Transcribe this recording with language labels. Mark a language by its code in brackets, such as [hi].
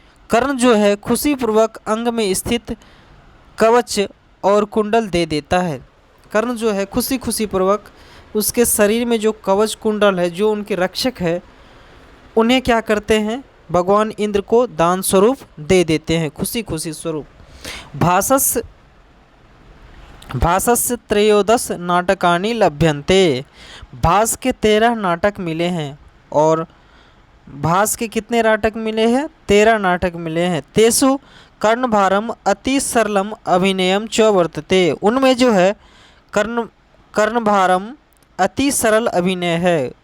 [hi] कर्ण जो है खुशीपूर्वक अंग में स्थित कवच और कुंडल दे देता है। कर्ण जो है खुशी पूर्वक उसके शरीर में जो कवच कुंडल है, जो उनके रक्षक है, उन्हें क्या करते हैं? भगवान इंद्र को दान स्वरूप दे देते हैं, खुशी स्वरूप। [sa] भासस्य 13 नाटकानि लभ्यन्ते। [hi] भास के 13 नाटक मिले हैं। और भास के कितने नाटक मिले हैं? 13 नाटक मिले हैं। [sa] तेषु कर्णभारम अति सरलम अभिनयम च वर्तते। [hi] उनमें जो है कर्णभारम अति सरल अभिनय है।